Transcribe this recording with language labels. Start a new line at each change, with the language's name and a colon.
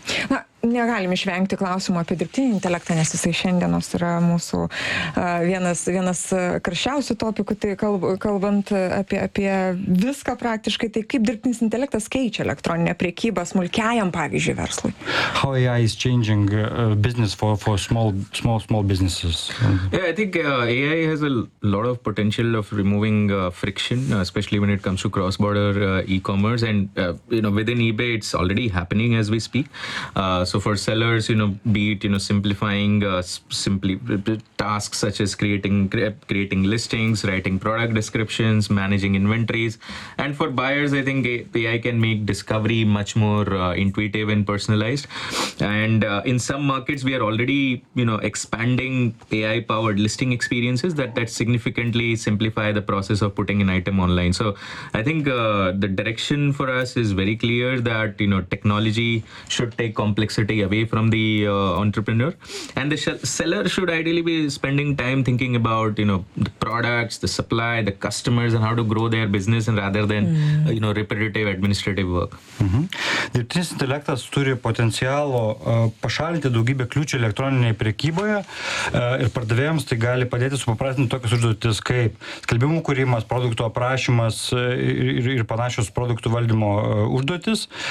Lithuanian: Na, negalim išvengti klausimų apie dirbtinį intelektą, nes jisai šiandienos yra mūsų vienas karščiausių topikų, tai kalbant apie viską praktiškai, tai kaip dirbtinis intelektas keičia elektroninę prekybą smulkiajam, pavyzdžiui, verslui?
English: How AI is changing business for small businesses? Yeah, I think AI has a lot of potential of removing friction, especially when it comes to cross-border e-commerce, and within eBay it's already happening as we speak. So for sellers, simplifying tasks such as creating listings, writing product descriptions, managing inventories. And for buyers, I think AI can make discovery much more intuitive and personalized. And in some markets, we are already, expanding AI-powered listing experiences that significantly simplify the process of putting an item online. So I think the direction for us is very clear that, technology should take complexity away from the entrepreneur, and the seller should ideally be spending time thinking about the products, the supply, the customers, and how to grow their business, and rather than repetitive administrative work.
Lithuanian: Dirbtinis intelektas turi potencialo pašalinti daugybę kliūčių elektroninėje prekyboje, ir pardavėjams tai gali padėti supaprastinti tokias užduotis kaip skelbimų kūrimas, produktų aprašymas ir panašios produktų valdymo užduotis.